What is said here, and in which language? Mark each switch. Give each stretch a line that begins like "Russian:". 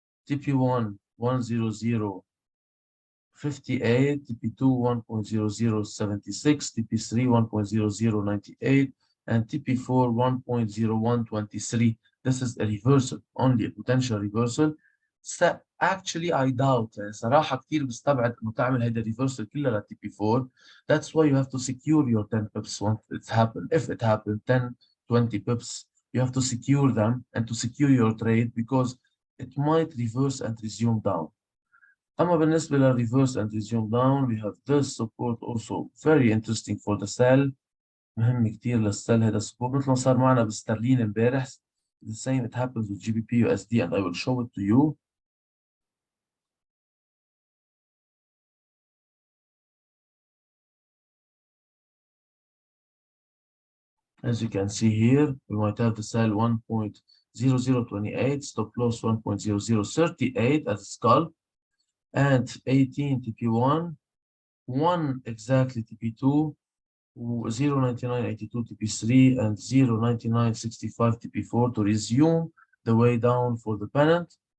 English: TP1 1.0058, TP2 1.0076, TP3 1.0098, and TP4 1.0123. This is a reversal, only a potential reversal. Actually, I doubt.
Arabic: صراحة كتير بستبعد إنه تعمل هيدا reversal كلها لل TP4.
English: That's why you have to secure your 10 pips once it's happened. If it happened, 10, 20 pips, you have to secure them and to secure your trade because it might reverse and resume down.
Arabic: أما بالنسبة لل
English: reverse and resume down, we have this support also very interesting for the sell.
Arabic: مهم كتير للسل هذا السبورت مثل ما صار معنا بالسترلين امبارح.
English: The same it happens with GBP USD, and I will show it to you. As you can see here, we might have the sell 1.0028, stop loss 1.0038 as a scalp, and 18 TP1, 1 exactly TP2, 0.9982 TP3, and 0.9965 TP4 to resume the way down for the pennant.